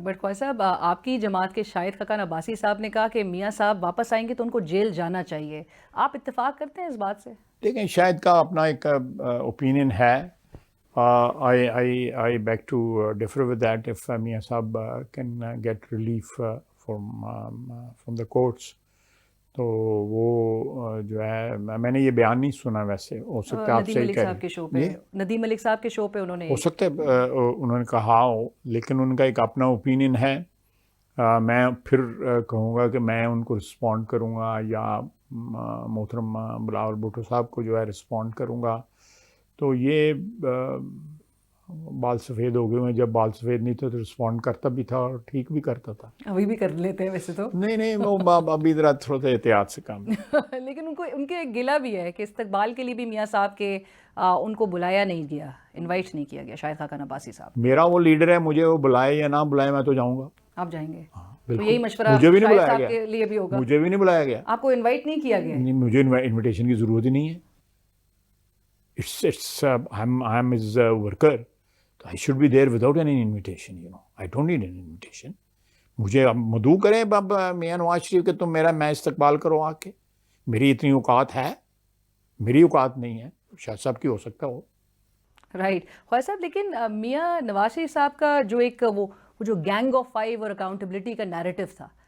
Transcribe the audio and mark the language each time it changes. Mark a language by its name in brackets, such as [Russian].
[Hindi] But Khwaja Sahab, आपकी जमात के शाहिद खकान अब्बासी साहब ने कहा कि मियाँ साहब वापस आएंगे तो उनको जेल जाना चाहिए. आप इत्तेफाक करते हैं इस बात से? देखें, शाहिद का अपना एक ओपिनियन है. [English] I beg to differ with that. If Mia Saab can get relief from the courts, [Hindi] तो वो जो है, मैंने ये बयान नहीं सुना, वैसे हो सकता है आप सही कह रहे हैं. नदीम मलिक साहब के शो पे उन्होंने, हो सकता है उन्होंने कहा हो, लेकिन उनका एक अपना ओपिनियन है. मैं फिर कहूँगा कि मैं उनको रिस्पॉन्ड करूँगा या मोहतरम बिलावल भुट्टो साहब को जो है रिस्पॉन्ड करूँगा. तो ये बाल सफ़ेद हो गए हैं, जब बाल सफ़ेद नहीं थे तो रिस्पॉन्ड करता भी था और ठीक भी करता था. अभी भी कर लेते हैं वैसे तो. नहीं वो अभी ज़रा थोड़ा सा एहतियात से काम. लेकिन उनके एक गिला भी है कि इस्तकबाल के लिए भी मियाँ साहब के उनको बुलाया नहीं गया, इनवाइट नहीं किया गया शाहिद खाकान अब्बासी साहब. मेरा वो लीडर है, मुझे वो बुलाए या ना बुलाए मैं तो जाऊँगा. आप जाएंगे? तो यही मशवरा मुझे भी नहीं बुलाया गया, के लिए भी होगा. मुझे भी नहीं बुलाया गया. आपको इनवाइट नहीं किया गया? नहीं, मुझे इनविटेशन की ज़रूरत ही नहीं है. [English] It's I'm his worker. I should be there without any invitation, you know. I don't need an invitation. [Hindi] मुझे अब मदऊ करें अब मियाँ नवाज शरीफ के, तुम मेरा मैं इस्तकबाल करो आके. मेरी इतनी औकात है? मेरी औकात नहीं है, शाह साहब की हो सकता हो. राइट. ख्वाजा साहब, लेकिन मियाँ नवाज शरीफ साहब का जो एक वो जो गैंग ऑफ फाइव और अकाउंटेबिलिटी का नैरेटिव था,